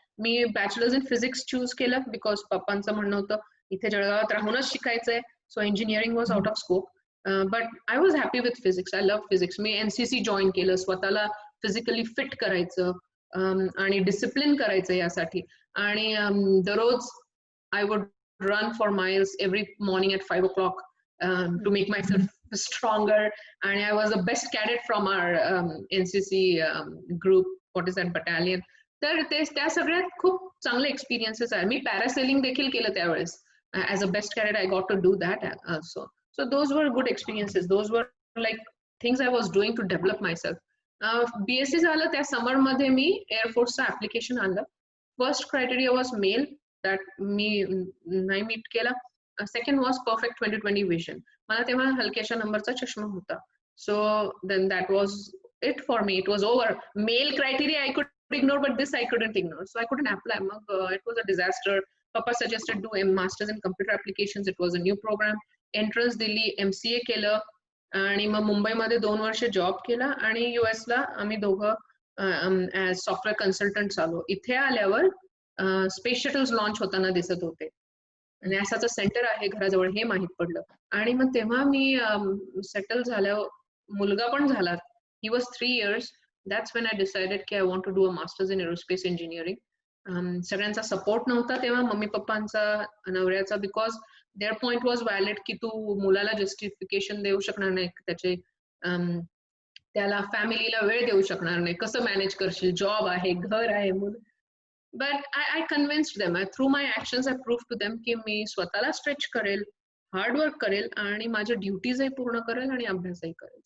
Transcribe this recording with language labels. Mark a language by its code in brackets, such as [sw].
[mr] मी [en] bachelors in physics choose [mr] केलं, because पप्पांचं म्हणणं होतं इथे जळगावात राहूनच शिकायचंय, [en] So engineering was out of scope. But I was happy with physics. I love physics. [mr] मी NCC join केलं, स्वतःला फिजिकली फिट करायचं आणि डिसिप्लिन करायचं यासाठी. आणि दररोज [en] I would run for miles every morning at 5 o'clock to make myself stronger. And I was the best cadet from our NCC group. What is that, battalion? [mr] तर त्या सगळ्यात खूप चांगले एक्सपिरियन्सेस आहे. मी पॅरासेलिंग देखील केलं त्यावेळेस. [en] As a best cadet I got to do that also. So those were good experiences. Those were like things I was doing to develop myself. [mr] BSc झालं, त्या समरमध्ये मी एअरफोर्सचं ऍप्लिकेशन आणलं. [en] first criteria was male, that [mr] मी नाही meet केला. [en] Second was perfect 20/20 vision. [mr] मला तेव्हा हलक्याच्या नंबरचा चष्मा होता. [en] So then that was it for me. It was over. Male criteria I could ignore, but this I couldn't ignore. So I couldn't apply. मग it was a disaster. पप्पा suggested do masters in computer applications. It was a new program. [mr] Entrance दिली, MCA केलं, आणि मग मुंबईमध्ये 2 वर्ष job केला, आणि US ला आम्ही दोघं ॲज सॉफ्टवेअर कन्सल्टंट आलो. इथे आल्यावर स्पेस शटल्स लॉन्च होताना दिसत होते. नासाचं सेंटर आहे घराजवळ हे माहित पडलं. आणि मग तेव्हा मी सेटल झाल्यावर मुलगा पण झाला. [en] He was 3 years. That's when I decided की I want to do a master's in aerospace engineering. [mr] सगळ्यांचा सपोर्ट नव्हता तेव्हा, मम्मी पप्पांचा, नवऱ्याचा, [en] because their point was valid [mr] की तू मुलाला जस्टिफिकेशन देऊ शकणार नाही, त्याचे त्याला फॅमिलीला वेळ देऊ शकणार नाही, कसं मॅनेज करशील, जॉब आहे, घर आहे, मुलं. [en] But I convinced them. Through my actions I prove to them [mr] की मी स्वतःला स्ट्रेच करेल, हार्डवर्क करेल, आणि माझ्या ड्युटीजही पूर्ण करेल आणि अभ्यासही करेल.